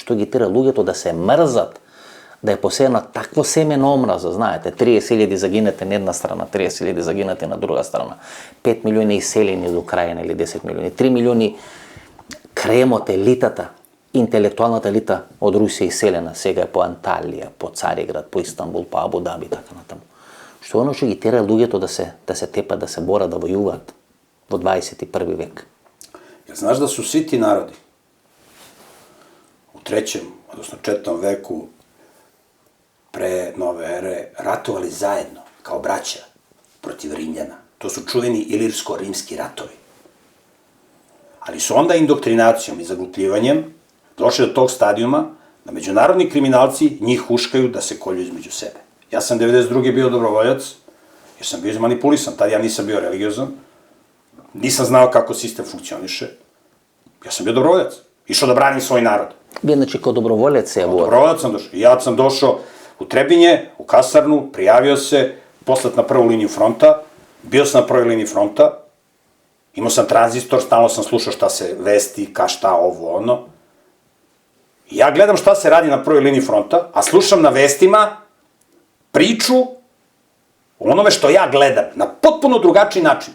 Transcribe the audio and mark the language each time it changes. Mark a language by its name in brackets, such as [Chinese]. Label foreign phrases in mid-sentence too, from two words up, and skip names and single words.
[Macedonian] Што ги тера луѓето да се мрзат, да е посеяна такво семе на омраза, знаете, 30.000 загинати на една страна, 30.000 загинати на друга страна, 5 милиони иселени од Украина или 10 милиони, 3 милиони кремот, елитата, интелектуалната елита од Русија иселена, сега е по Анталија, по Цариград, по Истанбул, по Абу Даби, така натаму. што оно што ги тера луѓето да се тепат, да се борат, да војуваат во 21. век. [Serbian] Jel znaš da su svi ti narodi u 3. odnosno 4. veku pre nove ere ratovali zajedno, kao braća, protiv Rimljana? To su čuveni ilirsko-rimski ratovi. Ali su onda indoktrinacijom i zaglupljivanjem došli do tog stadijuma da međunarodni kriminalci njih huškaju da se kolju između sebe. Ja sam 92. bio dobrovoljac, jer sam bio izmanipulisan, tad ja nisam bio religiozan, nisam znao kako sistem funkcioniše, ja sam bio dobrovoljac, išao da branim svoj narod. [Macedonian] Вие значи како доброволец се јавувате. [Serbian] Dobrovoljac sam došao. Ja sam došao u Trebinje, u kasarnu, prijavio se, poslat na prvu liniju fronta, bio sam na prvoj liniji fronta, imao sam tranzistor, stalno sam slušao šta se vesti, šta ovo, ono. I ja gledam šta se radi na prvoj liniji fronta, a slušam na vestima priču o onome što ja gledam, na potpuno drugačiji način.